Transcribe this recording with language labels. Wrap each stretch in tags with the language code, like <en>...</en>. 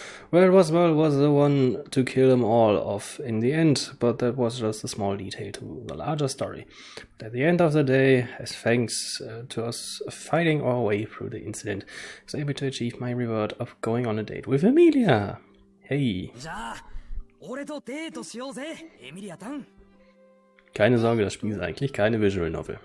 <en>Well, it was the one to kill them all off in the end, but that was just a small detail to the larger story. But at the end of the day, as thanks to us fighting our way through the incident, I was able to achieve my reward of going on a date with Emilia. Hey.</en> <ja>じゃあ、俺とデートしようぜ、エミリアタン。</ja> <de>Keine Sorge, das Spiel ist eigentlich keine Visual Novel.</de>